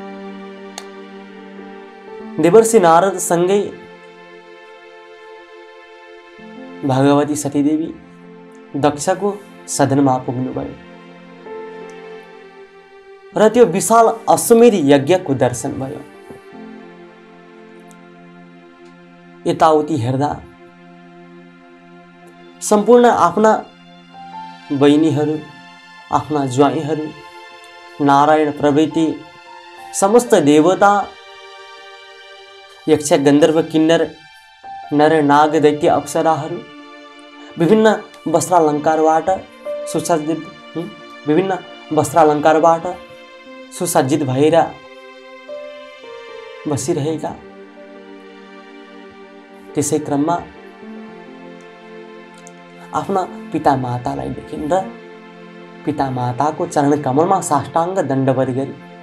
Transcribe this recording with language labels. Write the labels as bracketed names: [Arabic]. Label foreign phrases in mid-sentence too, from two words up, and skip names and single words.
[Nepali] देवर्षि नारद सँगै भगवती सतीदेवी दक्षको सदनमा पुग्नुभयो र त्यो विशाल अश्वमेध यज्ञको दर्शन भयो। यताउति हेर्दा सम्पूर्ण आफ्ना बहिनीहरू आफ्ना ज्वाइँहरू नारायण प्रभृति समस्त देवता, यक्ष गन्धर्व किन्नर नर नाग दैत्य अप्सराहरू विभिन्न वस्त्रालङ्कारबाट सुसज्जित भएर बसिरहेका। त्यसै क्रममा आफ्ना पिता मातालाई देखिन् र पिता माताको चरण कमलमा साष्टाङ्ग दण्डवत गरी